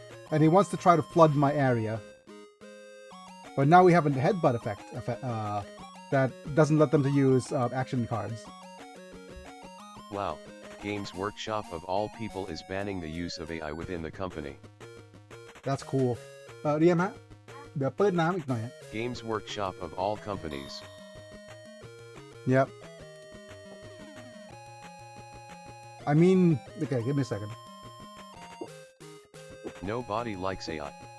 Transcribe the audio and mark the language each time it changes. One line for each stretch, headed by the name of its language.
English: And he wants to try to flood my area. But now we have a headbutt effect that doesn't let them to use action cards. Wow, Games Workshop of all people is banning the use of AI within the company. That's cool.
Thai: เรียมฮะ เดี๋ยวเปิดน้ำอีกหน่อยฮะ
English: Games Workshop of all companies. Yep. I mean, okay, give me a second. Nobody likes AI.